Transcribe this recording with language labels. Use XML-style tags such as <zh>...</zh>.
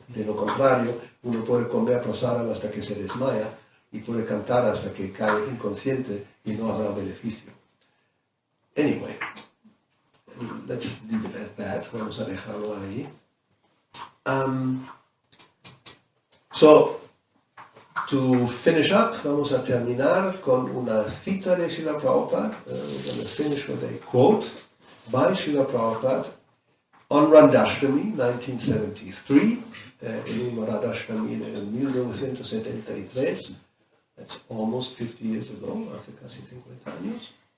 <es>De lo contrario, uno puede comer prasadam hasta que se desmaya y puede cantar hasta que cae inconsciente y no habrá beneficio.</es> <en>Anyway, let's leave it at that.</en> <es>Vamos a dejarlo ahí.</es> <en>So, to finish up,</en> <es>vamos a terminar con una cita de Srila Prabhupada.</es> <en>We're going to finish with a quote by Srila Prabhupada on Radhastami, 1973.</en> <es>En un Radhastami de 1973.</es> <en>That's almost 50 years ago,</en> <es>hace casi 50 años.</es>